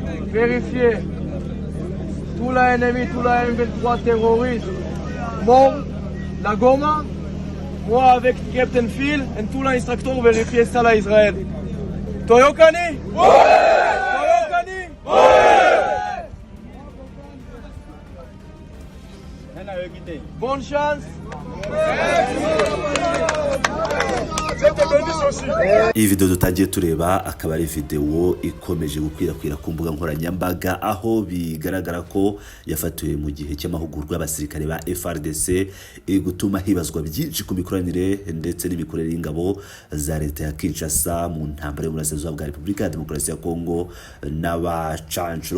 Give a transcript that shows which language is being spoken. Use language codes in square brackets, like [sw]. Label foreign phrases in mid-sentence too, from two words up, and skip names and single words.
[fr] Tout l'ennemi, tout la M23 terroriste mort, la Goma, moi avec Captain Phil et tout l'instructeur vérifier ça à Israël. [ln] Toyokani? Toyokani? [fr] Bonne chance. [rw] Iyi video dutangiye tureba akaba ari video ikomeje gukwirakwira ku mbuga nkoranyambaga aho bigaragara ko yafatiwe mu gihe cy'amahugurwa y'abasirikare ba FARDC gutuma hibazwa byinshi ku mikoranire ndetse n'imikorere y'ingabo za leta ya Kinshasa mu ntambara y'uburasirazuba bwa Repubulika ya Demokarasi ya Kongo n'abacancuro.